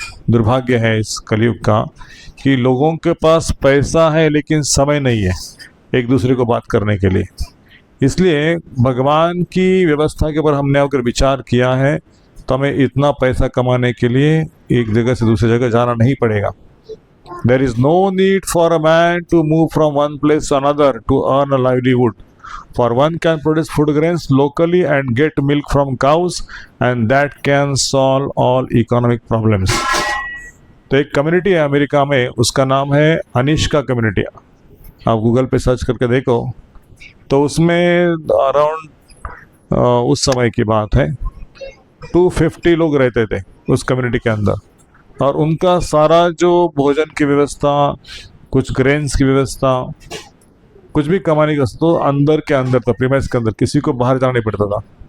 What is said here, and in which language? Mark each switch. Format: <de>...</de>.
<hi>दुर्भाग्य है इस कलयुग का कि लोगों के पास पैसा है लेकिन समय नहीं है एक दूसरे को बात करने के लिए। इसलिए भगवान की व्यवस्था के ऊपर हमने अगर विचार किया है तो हमें इतना पैसा कमाने के लिए एक जगह से दूसरी जगह जाना नहीं पड़ेगा।</hi> <en>There is no need for a man to move from one place to another to earn a livelihood. For one can produce food grains locally and get milk from cows, and that can solve all economic problems.</en> <hi>तो एक community है America में, उसका नाम है Anishka community. आप Google पे search करके देखो तो उसमें अराउंड उस समय की बात है 250 लोग रहते थे उस कम्युनिटी के अंदर, और उनका सारा जो भोजन की व्यवस्था, कुछ ग्रेन्स की व्यवस्था, कुछ भी कमाने की व्यवस्था तो अंदर के अंदर था, प्रीमाइस के अंदर, किसी को बाहर जाना नहीं पड़ता था।</hi>